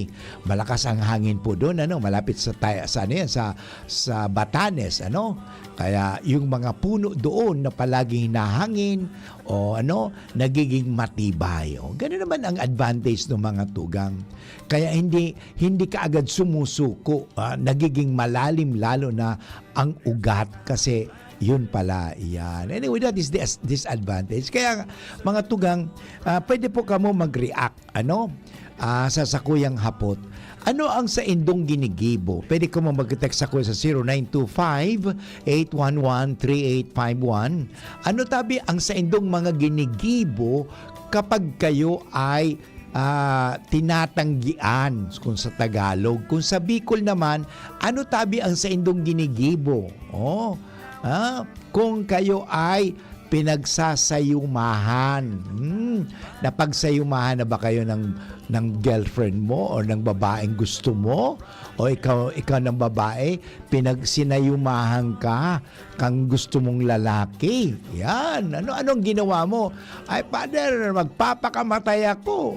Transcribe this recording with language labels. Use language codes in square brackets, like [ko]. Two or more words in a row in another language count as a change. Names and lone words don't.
[tl] Malakas ang hangin po doon, malapit sa Batanes, Kaya yung mga puno doon na palaging nahangin nagiging matibay. Ganun naman ang advantage ng mga tugang. Kaya hindi ka agad sumusuko, nagiging malalim lalo na ang ugat kasi yun pala, yan. [en] Anyway, that is the disadvantage. [bik] Kaya mga tugang, pwede po kamo mag-react, sa sakuyang hapot. Ano ang sa indong ginigibo? [tl] Pwede ko mag-text ako sa 0925-811-3851. [bik] Ano tabi ang sa indong mga ginigibo [tl] kapag kayo ay tinatanggian kung sa Tagalog? [bik] Kung sa Bicol naman, ano tabi ang sa indong ginigibo? [tl] Kung kayo ay pinagsasayumahan. Napagsayumahan na ba kayo ng girlfriend mo o ng babaeng gusto mo? O ikaw ng babae, pinagsinayumahan ka kang gusto mong lalaki. Yan. Anong ginawa mo? Ay, Father, magpapakamatay ako.